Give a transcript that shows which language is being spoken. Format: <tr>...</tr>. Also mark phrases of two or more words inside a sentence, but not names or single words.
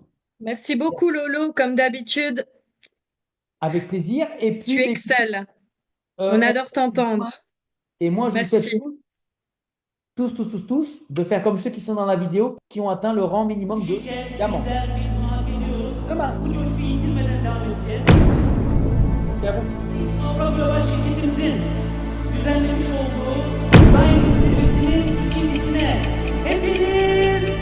<fr>Merci beaucoup, Lolo, comme d'habitude. Avec plaisir. Et puis, Tu bah, écoutez, excelles. On on- adore t'entendre. et moi, je vous souhaite Merci. tous de faire comme ceux qui sont dans la vidéo, qui ont atteint le rang minimum de diamant. Demain.</fr> <tr>Bu coşku yitirmeden devam edeceğiz.</tr> <fr>C'est à vous.</fr> <tr>Snowball Global şirketimizin düzenlemiş olduğu Diamond zirvesinin ikincisine hepiniz</tr>